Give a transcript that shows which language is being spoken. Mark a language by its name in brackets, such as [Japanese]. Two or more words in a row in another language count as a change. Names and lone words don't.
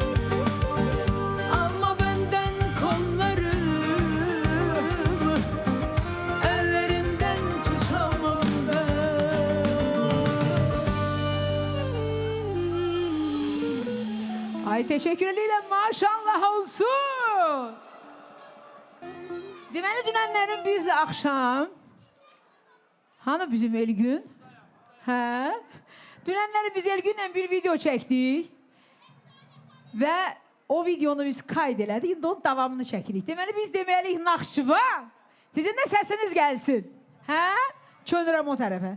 [Turkish] Alma benden kollarımı, ellerinden tutamam ben. Ay teşekkür ederim. [Azerbaijani] Maşallah olsun. Deməli dünənlərin biz akşam hani bizim Elgün? Hə? Dünənləri biz Elgünlə bir video çəkdik və o videonu biz kayd elədik. İndi onun davamını çəkirik. Deməli biz deməliyik Naxçıvan. Sizin də səsiniz gəlsin. Hə? Çönürəm o tərəfə.